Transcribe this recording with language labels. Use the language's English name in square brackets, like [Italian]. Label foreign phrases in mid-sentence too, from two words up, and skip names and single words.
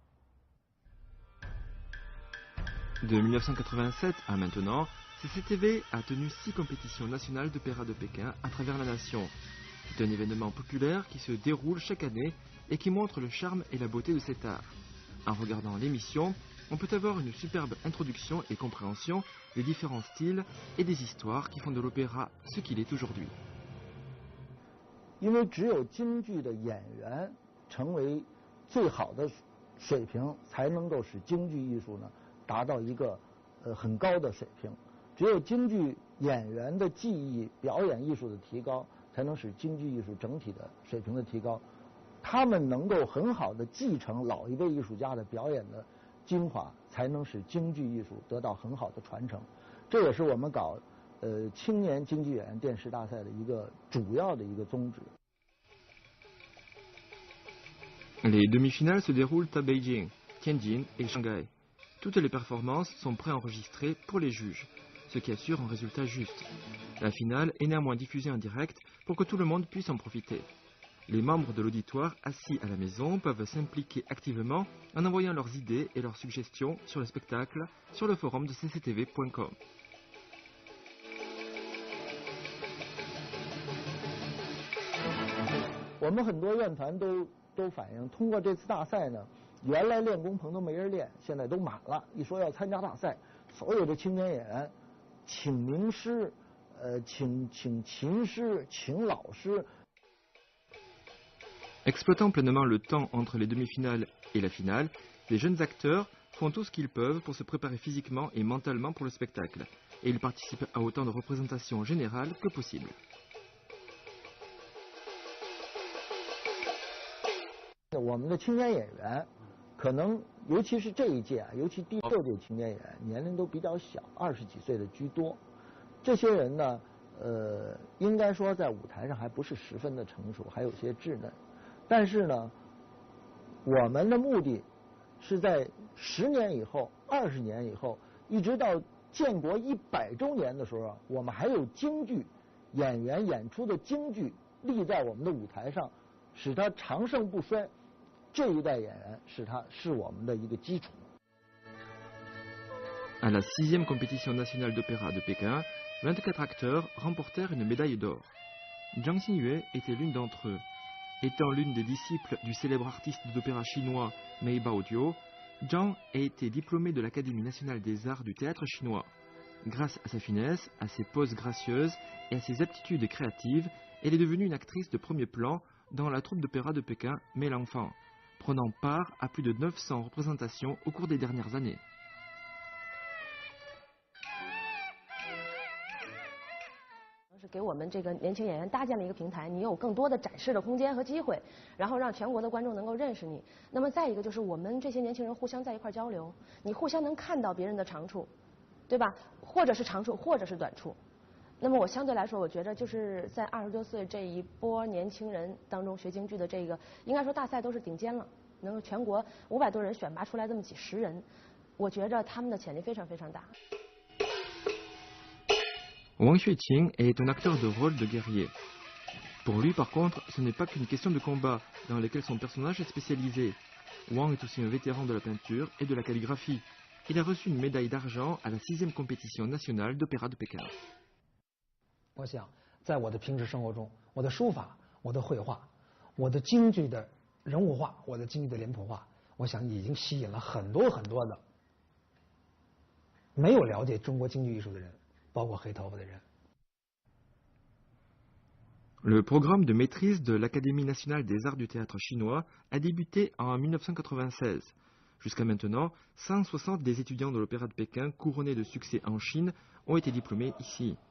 [French] De 1987 à maintenant, CCTV a tenu 6 compétitions nationales d'opéra de Pékin à travers la nation. C'est un événement populaire qui se déroule chaque année et qui montre le charme et la beauté de cet art. En regardant l'émission, on peut avoir une superbe introduction et compréhension des différents styles et des histoires qui font de l'opéra ce qu'il est aujourd'hui. [Chinese] 因为只有京剧的演员成为最好的水平，才能够使京剧艺术呢达到一个很高的水平。只有京剧演员的技艺、表演艺术的提高，才能使京剧艺术整体的水平的提高。他们能够很好的继承老一辈艺术家的表演的精华，才能使京剧艺术得到很好的传承。这也是我们搞青年京剧演员电视大赛的一个主要的一个宗旨。 [French] Les demi-finales se déroulent à Beijing, Tianjin et Shanghai. Toutes les performances sont préenregistrées pour les juges, ce qui assure un résultat juste. La finale est néanmoins diffusée en direct pour que tout le monde puisse en profiter. Les membres de l'auditoire assis à la maison peuvent s'impliquer activement en envoyant leurs idées et leurs suggestions sur le spectacle sur le forum de cctv.com. [Chinese] 我们很多院团都反映，通过这次大赛呢，原来练功棚都没人练，现在都满了。一说要参加大赛，所有的青年演员，请名师，请琴师，请老师。 [French] Exploitant pleinement le temps entre les demi-finales et la finale, les jeunes acteurs font tout ce qu'ils peuvent pour se préparer physiquement et mentalement pour le spectacle, et ils participent à autant de représentations générales que possible. [Chinese] 我们的青年演员，可能尤其是这一届啊，尤其第6届青年演员，年龄都比较小，20几岁的居多。这些人呢，应该说在舞台上还不是十分的成熟，还有些稚嫩。但是呢，我们的目的是在10年以后、20年以后，一直到建国100周年的时候，我们还有京剧演员演出的京剧立在我们的舞台上，使它长盛不衰。这一代演员是我们的一个基础。 [French] À la 6e compétition nationale d'opéra de Pékin, 24 acteurs remportèrent une médaille d'or. Zhang Xinyue était l'une d'entre eux. Étant l'une des disciples du célèbre artiste d'opéra chinois Mei Baodio, Zhang a été diplômée de l'Académie nationale des arts du théâtre chinois. Grâce à sa finesse, à ses poses gracieuses et à ses aptitudes créatives, elle est devenue une actrice de premier plan dans la troupe d'opéra de Pékin Mei Langfang, prenant part à plus de 900 représentations au cours des dernières années. [Chinese] 是给我们这个年轻演员搭建了一个平台，你有更多的展示的空间和机会，然后让全国的观众能够认识你。那么再一个就是我们这些年轻人互相在一块交流，你互相能看到别人的长处，对吧？或者是长处，或者是短处。那么我相对来说，我觉得就是在20多岁这一波年轻人当中学京剧的这个，应该说大赛都是顶尖了，能够全国500多人选拔出来这么几十人，我觉着他们的潜力非常非常大。 [French] Wang Xueqing est un acteur de rôle de guerrier. Pour lui, par contre, ce n'est pas qu'une question de combat dans lequel son personnage est spécialisé. Wang est aussi un vétéran de la peinture et de la calligraphie. Il a reçu une médaille d'argent à la 6e compétition nationale d'opéra de Pékin. [Chinese] 我想，在我的平时生活中，我的书法、我的绘画、我的京剧的人物画、我的京剧的脸谱画，我想已经吸引了很多很多的没有了解中国京剧艺术的人。 [French] Le programme de maîtrise de l'Académie nationale des arts du théâtre chinois a débuté en 1996. Jusqu'à maintenant, 160 des étudiants de l'Opéra de Pékin couronnés de succès en Chine ont été diplômés ici.